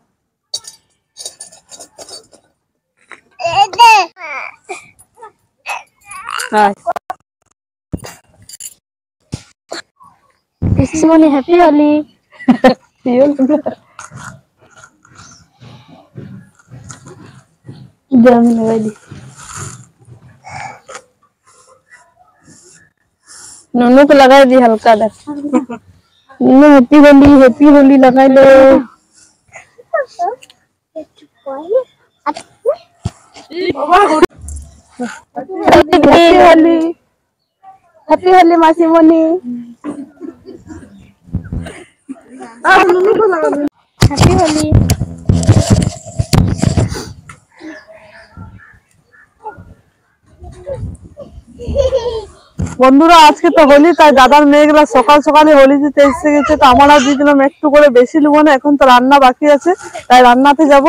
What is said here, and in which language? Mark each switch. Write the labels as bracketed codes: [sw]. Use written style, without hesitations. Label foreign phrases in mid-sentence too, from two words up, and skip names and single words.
[bn] পিসিমণি হ্যাপি হোলি। আমি লাগাই দিই। [hi] नोनू को लगा दी हल्का दर। हैप्पी होली लगा लो। हैप्पी होली मासीमणि। हैप्पी होली। [bn] বন্ধুরা, আজকে তো হোলি, তাই দাদার মেয়েগুলা সকাল সকালে হোলি দিতে এসে গেছে। তো আমরা দিয়ে দিলাম একটু করে, বেশি নেবো না। এখন তো রান্না বাকি আছে, তাই রান্নাতে যাব।